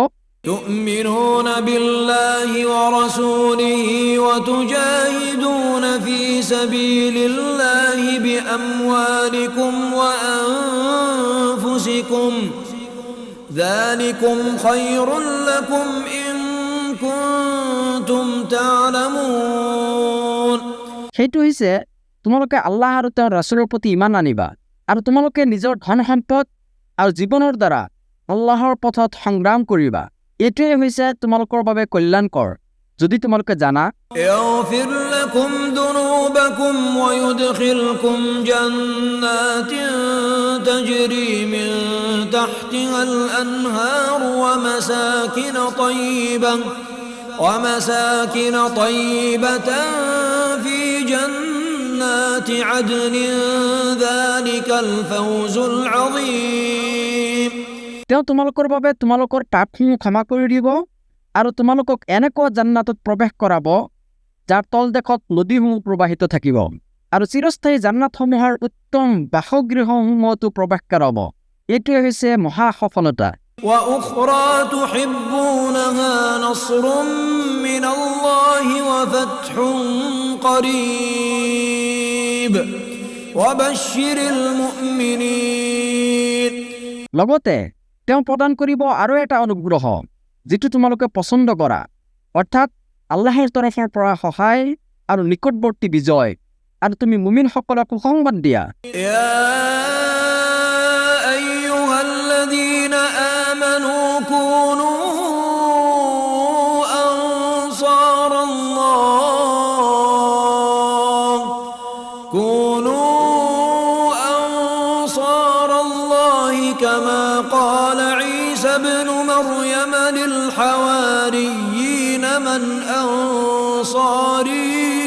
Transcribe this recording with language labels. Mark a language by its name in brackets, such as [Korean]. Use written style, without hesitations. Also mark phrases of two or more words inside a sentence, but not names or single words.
[Arabic] تؤمنون بالله ورسوله وتجاهدون في سبيل الله بأموالكم وأنفسكم ذلكم خير لكم إن كنتم تعلمون [Assamese] সেইটো হৈছে তোমালোকে আল্লাহ আৰু তেওঁৰ ৰাছুলৰ প্ৰতি ইমান আনিবা আৰু তোমালোকে নিজৰ ধন সম্পদ আৰু জীৱনৰ দ্বাৰা আল্লাহৰ পথত সংগ্ৰাম কৰিবা এইটোৱে হৈছে তোমালোকৰ বাবে কল্যাণকৰ যদি তোমালোকে জানা [Arabic] يغفر لكم ذنوبكم ويدخلكم جنات تجري من تحتها الأنهار ومساكن طيبة في جنات عدن ذلك الفوز العظيم [Assamese] তেওঁ তোমালোকৰ বাবে তোমালোকৰ পাপসমূহ ক্ষমা কৰি দিব আৰু তোমালোকক এনেকুৱা জান্নাতত প্ৰৱেশ কৰাব যাৰ তলদেশত নদীসমূহ প্ৰবাহিত থাকিব আৰু চিৰস্থায়ী জান্নাতসমূহৰ উত্তম বাসগৃহসমূহতো প্ৰৱেশ কৰাব এইটোৱে হৈছে মহা সফলতা [Arabic] وأخرى تحبونها نصر من الله وفتح قريب وبشر المؤمنين [Assamese] লগতে তেওঁ প্ৰদান কৰিব আৰু এটা অনুগ্ৰহ যিটো তোমালোকে পছন্দ কৰা অৰ্থাৎ আল্লাহৰ তৰফৰ পৰা সহায় আৰু নিকটৱৰ্তী বিজয় আৰু তুমি মুমিনসকলক সুসংবাদ দিয়া [Arabic] يا أيها الذين آمنوا كونوا أنصار الله كما قال عيسى ابن مريم للحواريين من أنصاري